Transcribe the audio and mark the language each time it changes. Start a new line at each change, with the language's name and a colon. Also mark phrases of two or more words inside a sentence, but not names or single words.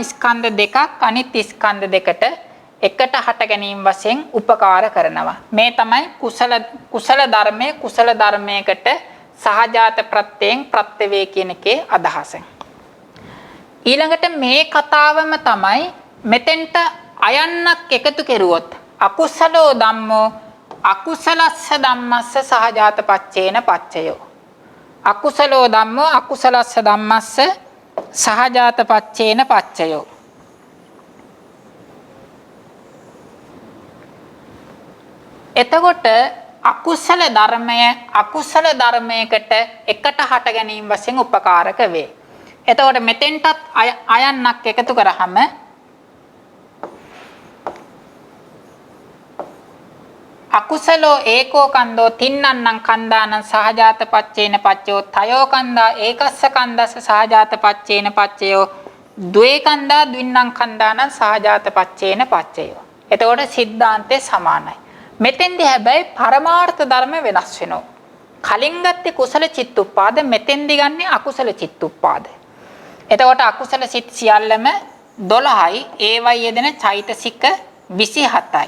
Sinhala: ස්කන්ධ දෙකක් අනිත් ස්කන්ධ දෙකට එකට හට ගැනීම වශයෙන් උපකාර කරනවා. මේ තමයි කුසල ධර්මයේ කුසල ධර්මයකට සහජාත ප්‍රත්‍යයෙන් ප්‍රත්‍ය වේ කියන එකේ අදහස. ඊළඟට මේ කතාවම තමයි මෙතෙන්ට අයන්නක් එකතු කෙරුවොත්
Pali: අකුසලෝ ධම්මෝ අකුසලස්ස ධම්මස්ස සහජාත පච්චේන පච්චයෝ. අකුසලෝ ධම්මෝ අකුසලස්ස ධම්මස්ස සහජාත පච්චේන පච්චයෝ.
Sinhala: එතකොට අකුසල ධර්මය අකුසල ධර්මයකට එකට හට ගැනීම වශයෙන් උපකාරක වේ. එතකොට මෙතෙන්ටත් අයන්නක් එකතු කරාම
Pali: අකුසලෝ ඒකෝ කන්දෝ තින්නන්නං කන්දානං සහජාත පච්චේන පච්චයෝ තයෝ කන්දා ඒකස්ස කන්දස්ස සහජාත පච්චේන පච්චයෝ ද්වේ කන්දා ද්වින්නං කන්දානං සහජාත පච්චේන පච්චයෝ.
Sinhala: එතකොට සිද්ධාන්තේ සමානයි. මෙතෙන්දී හැබැයි පරමාර්ථ ධර්ම වෙනස් වෙනවා. කලින් ගත්තේ කුසල චිත්තුප්පාද, මෙතෙන්දී ගන්නේ අකුසල චිත්තුප්පාද. එතකොට අකුසල සිත් සියල්ලම 12යි, ඒවයි යෙදෙන චෛතසික 27යි.